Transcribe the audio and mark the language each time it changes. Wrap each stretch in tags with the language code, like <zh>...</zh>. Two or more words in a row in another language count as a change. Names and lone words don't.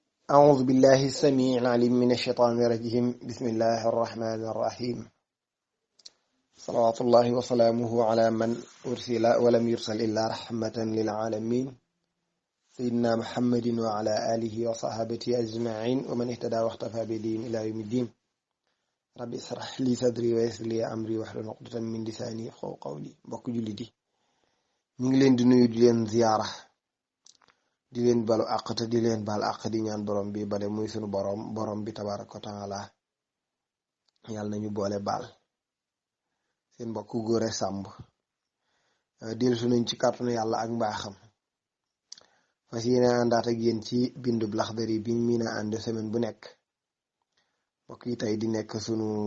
<ar>أعوذ بالله السميع العليم من الشيطان الرجيم بسم الله الرحمن الرحيم صلوات الله وسلامه على من أرسل ولم يرسل إلا رحمة للعالمين سيدنا محمد وعلى آله وصحبه أجمعين ومن اهتدى واختفى بدين إلى يوم الدين ربي اشرح لي صدري ويسر لي أمري واحلل عقدة من لساني يفقهوا قولي</ar> <wo>mbokk jullit yi ñu ngi leen di nuyu di leen ziyaara di leen balu àq te di leen bal àq di ñaan borom bi bale muy sunu borom bi</wo> <ar>تبارك وتعالى</ar> <wo>yàlla nañu boole baal seen mbokk Gora Samb dellusi nañ ci kàttanu yàlla ak mbaaxam fas yéene àndaat ak yéen ci bindub Laxdari bi ñu mën a ànd semaine bu nekk mbokk yi tey di nekk sunu</wo>